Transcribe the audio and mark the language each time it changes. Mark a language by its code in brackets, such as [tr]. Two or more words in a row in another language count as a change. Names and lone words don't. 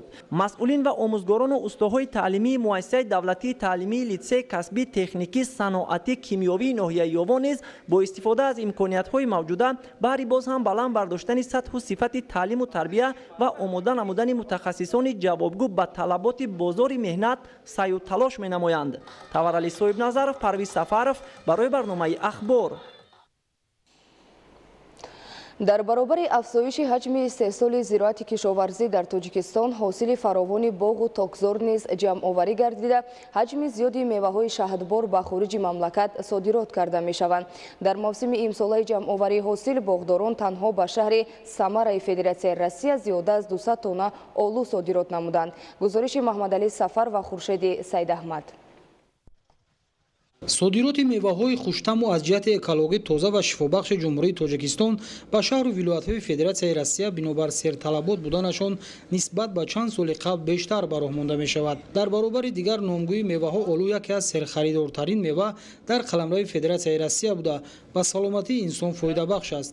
[fa] مسئولین و آموزگاران و استادهای تعلیمی مؤسسه دولتی تعلیمی لیتسه کسبی تکنیکی صنعتی کیمیاوی ناحیه یوان نیز با استفاده از امکانیت‌های موجوده برای باز هم بلند برداشتن سطح و صفت تعلیم و تربیت و آماده نمودن متخصصان جوابگو به طلبات بازار مهنت سعی و تلاش می‌نمایند. تورعلی صاحب نظر، پرویز سفرов برای برنامه اخبار. [tg] дар баробари афзоиши ҳаҷми истеҳсоли зироати кишоварзӣ дар Тоҷикистон ҳосили фаровони боғу токзор низ ҷамъоварӣ гардида, ҳаҷми зиёди меваҳои шаҳдбор ба хориҷи мамлакат содирот карда мешаванд. Дар мавсими имсолаи ҷамъоварии ҳосил боғдорон танҳо ба шаҳри Самараи Федератсияи Россия зиёда аз 200 тонна олу содирот намуданд. Гузориши Маҳмадалӣ Сафар ва Хуршеди Сайдаҳмад. [fa] صادرات میوه‌های خوش‌طعم و از جهت اکولوژی تازه و شفابخش جمهوری تاجیکستان به شهر و ولایت‌های فدراسیای روسیه بنابر سرطلبات بودنشان نسبت به چند سال قبل بیشتر براه مانده می‌شود. در برابر دیگر نامگوی میوه‌ها آلو یکی از سرخریدارترین میوه در قلمرو فدراسیای روسیه بوده و سلامتی انسان فایده بخش است.